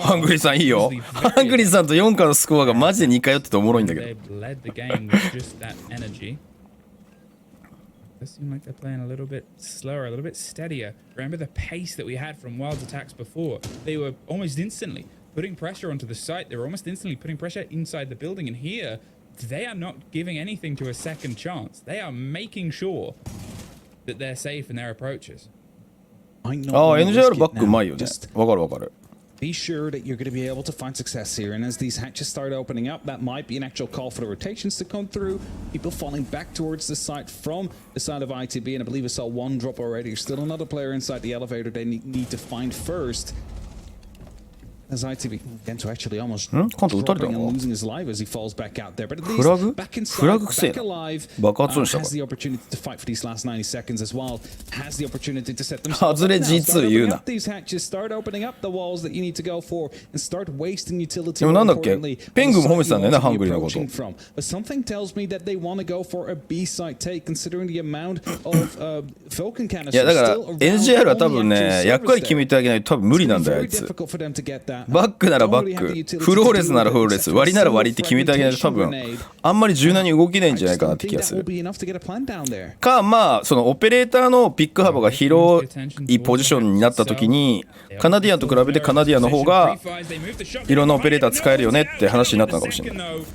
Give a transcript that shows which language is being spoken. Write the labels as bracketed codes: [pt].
[ja] ハングリーさんいいよ。 [en] obviously [ja] ハングリーさんと4かのスコアがマジで似通ってておもろいんだけど。 [en] They've led the game with just that energy. Does seem like they're playing a little bit slower, a little bit steadier. Remember the pace that we had from WYLDE's attacks before? They were almost instantly putting pressure onto the site. They were almost instantly putting pressure inside the building. And here, they are not giving anything to a second chance. They are making sure that they're safe in their approaches. [ja] ああ、NJR バックうまいよね。わかるわかる。 [en] Be sure that you're going to be able to find success here, and as these hatches start opening up, that might be an actual call for the rotations to come through. People falling back towards the site from the side of ITB, and I believe I saw one drop already. There's still another player inside the elevator they need to find first. As ITB again to actually almost dropping and losing his life as he falls back out there, but at least back inside, back alive, has the opportunity to fight for these last 90 seconds as well. Has the opportunity to set themselves up now. Start opening up these hatches, start opening up the walls that you need to go for, and start wasting utility. [ja] でもなんだっけ、ペングも褒めてたんだよね、ハングリーのこと。 [en] But something tells me that they want to go for a B site take, considering the amount of Falcon canisters. [ja] いやだから NGR は多分ね、役割決めてあげないと多分無理なんだよあいつ。バックならバック、フローレスならフローレス、割りなら割りって決めてあげないと多分あんまり柔軟に動けないんじゃないかなって気がする。かまあそのオペレーターのピック幅が広いポジションになった時にカナディアンと比べてカナディアンの方がいろんなオペレーター使えるよねって話になったのかもしれない。